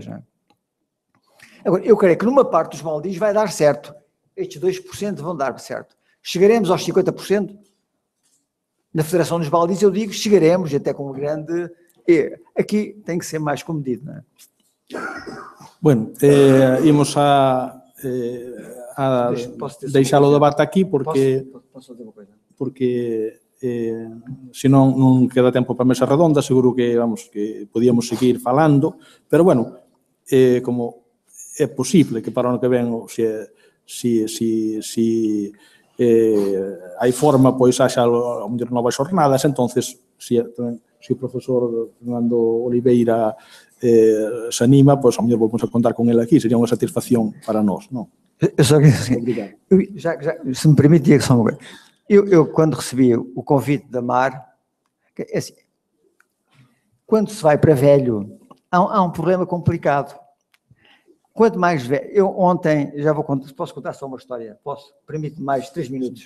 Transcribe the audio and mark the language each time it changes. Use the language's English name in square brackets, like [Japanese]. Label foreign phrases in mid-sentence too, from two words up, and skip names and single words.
[Portuguese] Não é? Agora, eu creio que numa parte dos baldios vai dar certo. Estes 2% vão dar certo. Chegaremos aos 50%? Na Federação dos Baldios, eu digo, chegaremos até com uma grande... Aqui tem que ser mais comedido, não é? [Galician] Bueno, imos a deixar o debate aquí porque senón non queda tempo para a mesa redonda, seguro que podíamos seguir falando, pero bueno, como é posible que para o ano que ven hai forma, pois haxa novas xornadas, entonces se o profesor Fernando Oliveira se anima, pois a mellor vamos a contar con ele aquí, sería unha satisfacción para nós, non? [Portuguese] Eu só que, se me permite, diga só uma coisa. Eu, quando recebi o convite da Mar, assim, quando se vai para velho, há um problema complicado. Quanto mais velho... Eu ontem, já vou contar, posso contar só uma história? Posso? Permite-me mais 3 minutos.